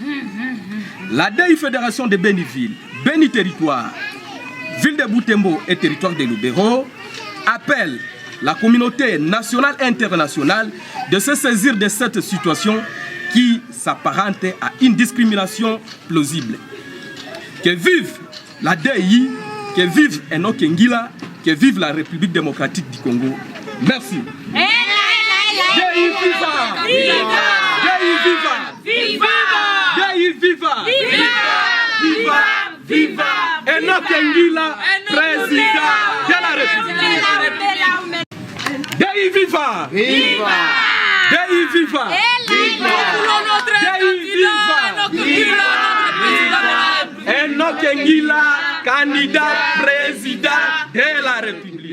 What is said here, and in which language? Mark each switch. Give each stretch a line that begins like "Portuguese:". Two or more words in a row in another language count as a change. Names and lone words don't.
French: La DEI Fédération de Béni-Ville, Béni-Territoire, Ville de Butembo et Territoire de Lubero appelle la communauté nationale et internationale de se saisir de cette situation qui s'apparente à une discrimination plausible. Que vive la DEI, que vive Enoch Ngila, que vive la République démocratique du Congo. Merci. DEI viva! DEI viva! Viva! DEI viva! Viva! Viva! Viva! Enoch Ngila, président de la République. Dei viva! Viva! Dei viva! Dei viva! Enoch Ngila, candidat président de la République.